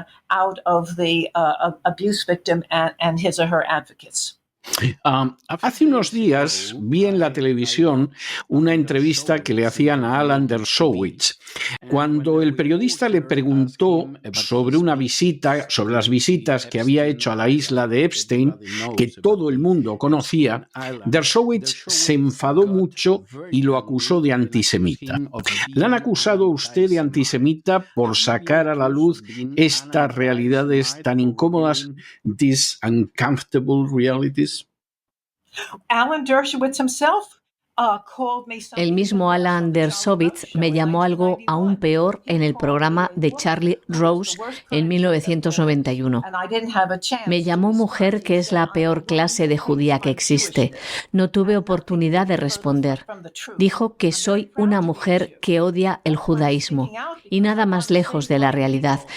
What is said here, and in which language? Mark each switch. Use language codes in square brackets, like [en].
[en] Out of the abuse victim and his or her advocates. [es] Hace unos días vi en la televisión una entrevista que le hacían a Alan Dershowitz. Cuando el periodista le preguntó sobre sobre las visitas que había hecho a la isla de Epstein, que todo el mundo conocía, Dershowitz se enfadó mucho y lo acusó de antisemita. ¿Le han acusado a usted de antisemita por sacar a la luz estas realidades tan incómodas, [en] these uncomfortable realities? Alan Dershowitz himself [es] El mismo Alan Dershowitz me llamó algo aún peor en el programa de Charlie Rose en 1991. Me llamó mujer, que es la peor clase de judía que existe. No tuve oportunidad de responder. Dijo que soy una mujer que odia el judaísmo y nada más lejos de la realidad.